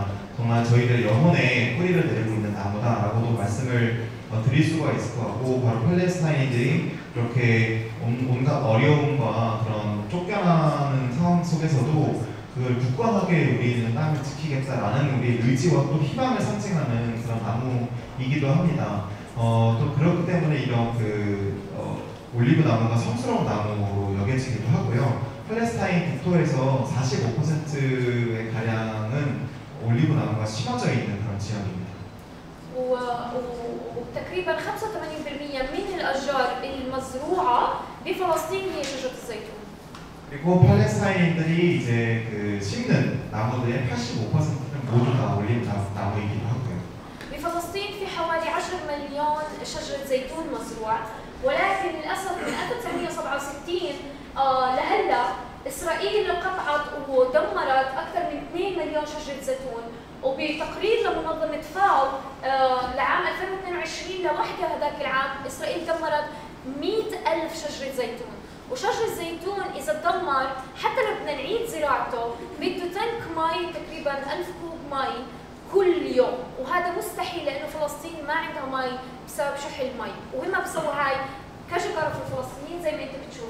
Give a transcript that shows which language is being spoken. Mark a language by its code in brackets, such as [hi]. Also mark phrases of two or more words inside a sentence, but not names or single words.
[ko] 정말 저희들 영혼의 뿌리를 내리고 있는 나무다라고도 말씀을 드릴 수가 있을 것 같고, 바로 팔레스타인인들이 이렇게 온갖 어려움과 그런 쫓겨나는 상황 속에서도 그걸 굳건하게 우리는 땅을 지키겠다라는 우리의 의지와 또 희망을 상징하는 그런 나무이기도 합니다. 또 그렇기 때문에 이런 올리브 나무가 성스러운 나무로 여겨지기도 하고요. 팔레스타인 국토에서 45%의 가량은 올리브 나무가 심어져 있는 그런 지역입니다. [ar] وتقريبا 85% من الأشجار المزروعة بفلسطين هي شجرة الزيتون. [ko] 그리고 팔레스타인들이 이제 그 심는 나무들의 85%는 모두 다 올리브 나무이기도 하고요. [ar] بفلسطين في حوالي 10 مليون شجرة زيتون مزروع، ولكن للأسف من 1967 لهلا إسرائيل قطعت ودمرت أكثر من 2 مليون شجرة زيتون، وبتقرير لمنظمة فاو لعام 2022 لوحدها هذاك العام إسرائيل دمرت 100,000 شجرة زيتون، وشجر الزيتون إذا تدمر حتى لو بدنا نعيد زراعته بده تنك مي تقريبا 1000 كوب مي كل يوم، وهذا مستحيل لأنه فلسطين ما عندها مي بسبب شح المي، وهم بيسووا هاي كشجرة في الفلسطينيين زي ما انتم